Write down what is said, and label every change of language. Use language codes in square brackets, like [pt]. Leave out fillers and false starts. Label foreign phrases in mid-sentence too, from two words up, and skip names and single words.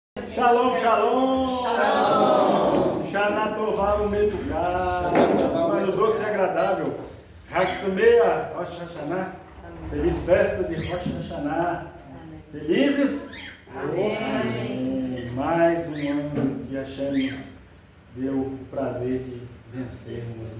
[he] שלום, שלום. שלום. שנה טובה, ומתוקה. [pt] Ano doce e agradável. [he] חג שמח, [pt] Rosh Hashanah. Feliz festa de Rosh Hashanah. Felizes? Amém. Mais um ano que achamos deu o prazer de vencermos, né?